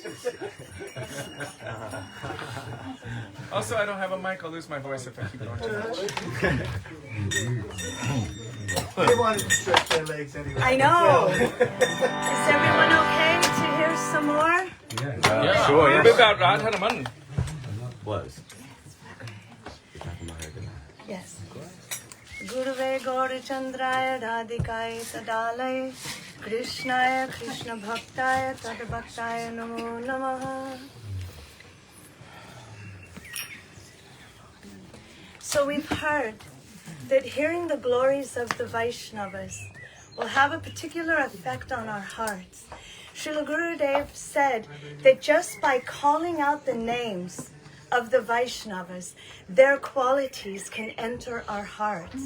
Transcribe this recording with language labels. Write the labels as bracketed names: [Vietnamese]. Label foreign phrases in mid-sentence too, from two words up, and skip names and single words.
[English] Also, I don't have a mic. I'll lose my voice if I keep going too much. They wanted to stretch their legs anyway. I know. Is everyone okay to hear some more? Sure, yes. เป็นแบบร้านธนมัน Was. Yes. [Sanskrit] गुरवे गौरचन्द्राय राधिकायै तदालयाय कृष्णाय कृष्ण भक्ताय तद्भक्ताय नमो नमः. [English] So we've heard that hearing the glories of the Vaishnavas will have a particular effect on our hearts. Srila Gurudev said that just by calling out the names of the Vaishnavas, their qualities can enter our hearts.